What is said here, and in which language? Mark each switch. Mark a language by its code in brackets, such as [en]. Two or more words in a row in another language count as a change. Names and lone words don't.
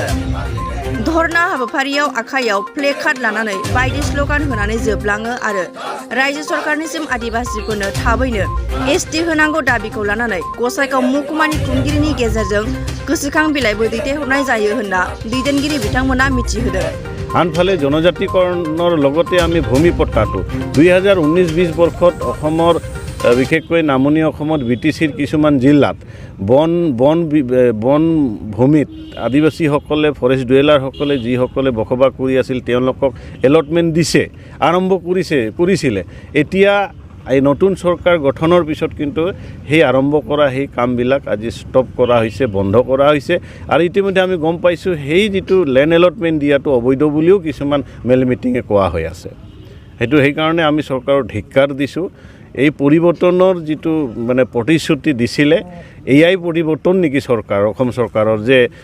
[brx] धरना हाबाफारियाव आखायाव प्ले कार्ड लानानै बायदि स्लगान होनानै जोबलाङो आरो रायजो सरकारनिसिम आदिवासिफोरनो थाबैनो एसटी होनांगौ दाबिखौ लानानै गसाइगाव महकुमानि खुंगिरिनि गेजेरजों गोसोखां बिलाइबो दैथायहरनाय जायो होनना दैदेनगिरि बिथांमोना मिथिहोदों। [as] आनफाले जनजातिकৰণৰ লগতে আমি ভূমি পট্টাটো 2019-20 বৰ্ষত অসমৰ বিশেষকৈ নামনি অসমত বিটিচিৰ কিছুমান জিলাত বন ভূমিত আদিবাসীসকলে [en] forest dwellers [as] যিসকলে বসবাস কৰি আছিল তেওঁলোকক এলটমেণ্ট দিছে আৰম্ভ কৰিছিলে এতিয়া এই নতুন চৰকাৰ গঠনৰ পিছত কিন্তু সেই আৰম্ভ কৰা সেই কামবিলাক আজি ষ্টপ কৰা হৈছে বন্ধ কৰা হৈছে আৰু ইতিমধ্যে আমি গম পাইছোঁ সেই যিটো [en] land allotment [as] দিয়াটো অবৈধ বুলিও কিছুমান মেল মিটিঙে কোৱা হৈ আছে সেইকাৰণে আমি চৰকাৰৰ ধিক্কাৰ দিছোঁ এই পৰিৱৰ্তনৰ যিটো মানে প্ৰতিশ্ৰুতি দিছিলে এয়াই পৰিৱৰ্তন নেকি চৰকাৰ অসম চৰকাৰৰ যে